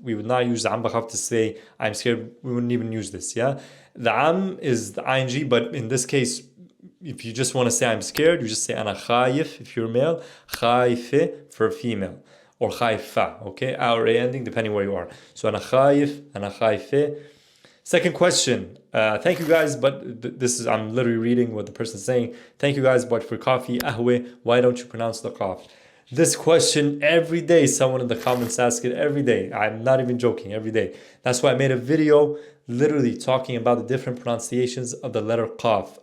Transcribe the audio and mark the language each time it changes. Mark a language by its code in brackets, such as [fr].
[en] We would not use [ar] عم بخاف [en] to say I'm scared. We wouldn't even use this, yeah? The عم is the ing, but in this case, if you just want to say I'm scared, you just say [ar] أنا خايف [en] if you're male, [ar] خايفة [en] for female. Or [ar] خايفة, [en] okay? A or A ending, depending where you are. So [ar] أنا خايف, أنا خايفة. [en] Second question. Thank you guys, but this is, I'm literally reading what the person's saying. Thank you guys, but for coffee, قهوة, why don't you pronounce the qaf? This question, every day, someone in the comments ask it every day. I'm not even joking, every day. That's why I made a video literally talking about the different pronunciations of the letter qaf.